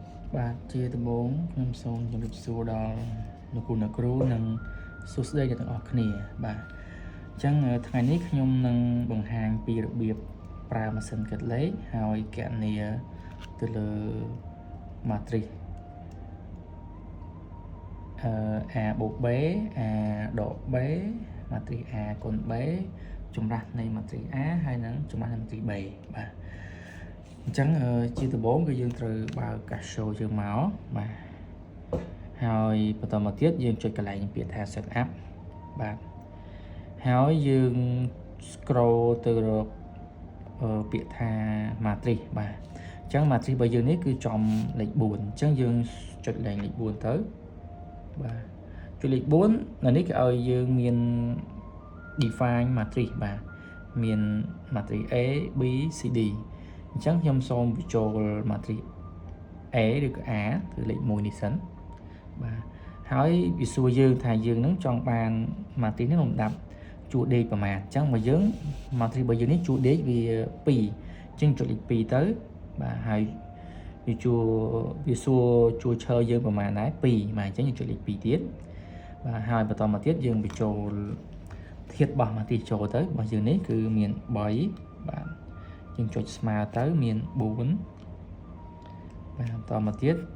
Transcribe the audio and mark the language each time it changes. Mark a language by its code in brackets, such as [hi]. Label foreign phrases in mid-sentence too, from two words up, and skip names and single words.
[km] បាទជាដំបូងខ្ញុំសូមជម្រាបសួរដល់លោកគ្រូនិងសួស្តីអ្នកទាំងអស់គ្នាបាទអញ្ចឹងថ្ងៃនេះខ្ញុំនឹងបង្ហាញពីរបៀបប្រើម៉ាស៊ីនគិតលេខហើយគណនាទៅលើ [en] matrix a [km] បូក b a ដក b [en] matrix a [km] គុណ b ចម្រាស់នៃ matrix a ហើយនិងចម្រាស់នៃ [en] matrix b [km] បាទអញ្ចឹងជាដំបូងគឺយើងត្រូវបើក Casio យើងមកបាទហើយបន្តមកទៀតយើងចុចកន្លែងពាក្យថា setup បាទហើយយើង scroll ទៅរកពាក្យថា matrix បាទអញ្ចឹង matrix របស់យើងនេះគឺចំលេខ4អញ្ចឹងយើងចុចលេខ4ទៅបាទចុចលេខ4នៅនេះគេឲ្យយើងមាន [en] define matrix [km] បាទមាន matrix A B C D អញ្ចឹងខ្ញុំសូមបញ្ចូល [en] matrix A [km] ឬក៏ A គឺលេខ1នេះសិនបាទហើយវា សួរយើងថាយើងនឹងចង់បាន matrix នេះលំដាប់ជួរដេកប្រមាណអញ្ចឹងមកយើង matrix របស់យើងនេះជួរដេកវា2អញ្ចឹងចុចលេខ2ទៅបាទហើយវាសួរជួរឈរយើងប្រមាណដែរ2បាទអញ្ចឹងយើងចុចលេខ2ទៀតបាទហើយបន្តមកទៀតយើងបញ្ចូលធាតុរបស់ matrix ចូលទៅរបស់យើងនេះគឺមាន3បាទយើងចុចស្មើទៅមាន4បាទបន្តមកទៀត